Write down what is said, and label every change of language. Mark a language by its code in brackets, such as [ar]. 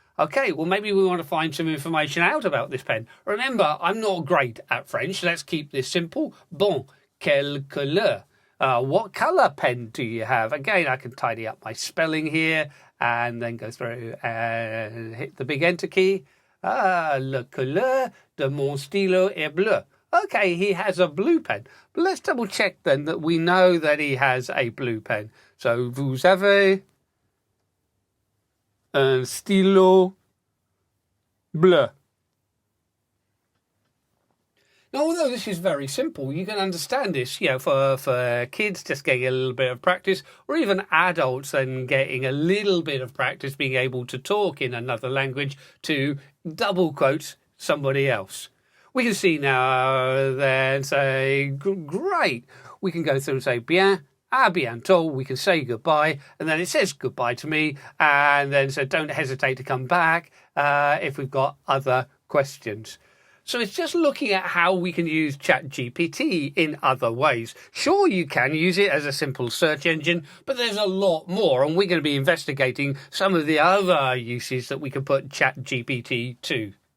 [en] Okay, well, maybe we want to find some information out about this pen. Remember, I'm not great at French. Let's keep this simple. [fr] Bon, quelle couleur? [en] What colour pen do you have? Again, I can tidy up my spelling here and then go through and hit the big enter key. [fr] Le couleur de mon stylo est bleu. [en] Okay, he has a blue pen. But let's double check then that we know that he has a blue pen. [fr] So, vous avez un stylo bleu. [en] Now, although this is very simple, you can understand this, for kids just getting a little bit of practice, or even adults then getting a little bit of practice being able to talk in another language to double quote somebody else. We can see now then say, great. We can go through and say, [fr] bien, à bientôt. [en] We can say goodbye, and then it says goodbye to me, and then so don't hesitate to come back if we've got other questions. So it's just looking at how we can use ChatGPT in other ways. Sure, you can use it as a simple search engine, but there's a lot more, and we're going to be investigating some of the other uses that we can put ChatGPT to.